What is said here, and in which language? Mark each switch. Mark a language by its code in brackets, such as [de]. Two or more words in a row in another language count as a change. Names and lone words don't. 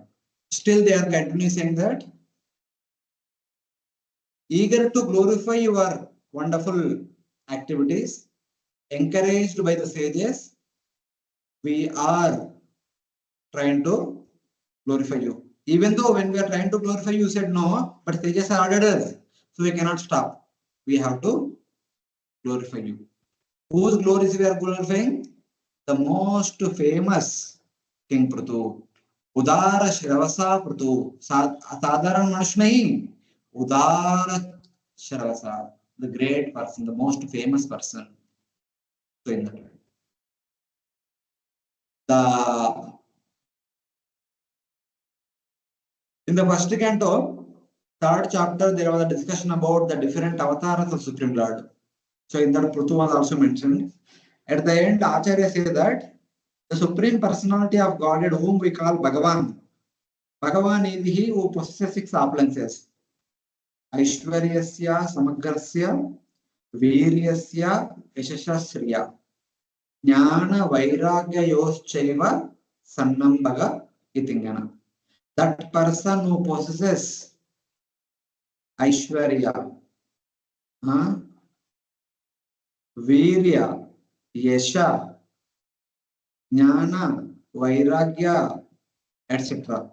[en] Still they are continuing saying that eager to glorify your wonderful activities, encouraged by the sages, we are trying to glorify you. Even though when we are trying to glorify you, said no, but sages are ordered us, so we cannot stop. We have to glorify you. Whose glories we are glorifying? The most famous King Pruthu. [sa] उदारश्रवस Pruthu. [hi] साधारण मनुष नहीं. [sa] उदारश्रवस. [en] The great person, the most famous person. So in that way. In the first canto, third chapter, there was a discussion about the different avatars of Supreme Lord. So in that Pruthu was also mentioned. At the end, Acharya says that the Supreme Personality of Godhead, whom we call Bhagavan, Bhagavan is he who possesses 6 opulences. [sa] ऐश्वर्यस्य समग्रस्य वीर्यस्य यशःश्रियः ज्ञान वैराग्य योश्चैव षण्णां भग इतीङ्गना. [en] That person who possesses [sa] Aishwarya, Virya, Yasha, Jnana, Vairagya, [en] etc.